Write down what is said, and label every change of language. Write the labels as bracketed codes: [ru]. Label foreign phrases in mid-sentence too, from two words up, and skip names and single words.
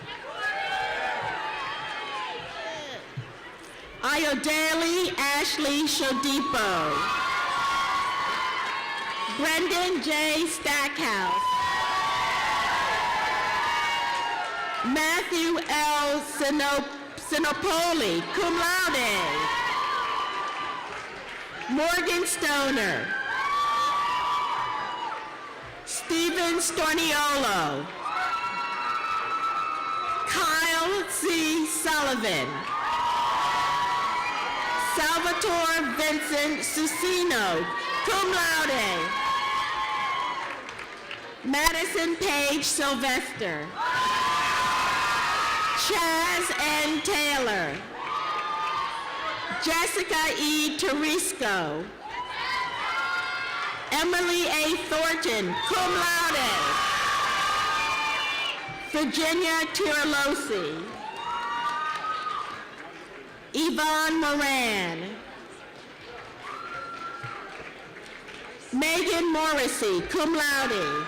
[en] Ayodele Ashley Shodipo. Brendan J. Stackhouse. Matthew L. Sinopoli, [la] cum laude. [en] Morgan Stoner. Stephen Storniolo. Kyle C. Sullivan. Salvatore Vincent Susino, [la] cum laude. [en] Madison Page Sylvester. Chaz N. Taylor. Jessica E. Teresco. Emily A. Thornton, [la] cum laude. [en] Virginia Tirolosi. Yvonne Moran. Megan Morrissey, [la] cum laude.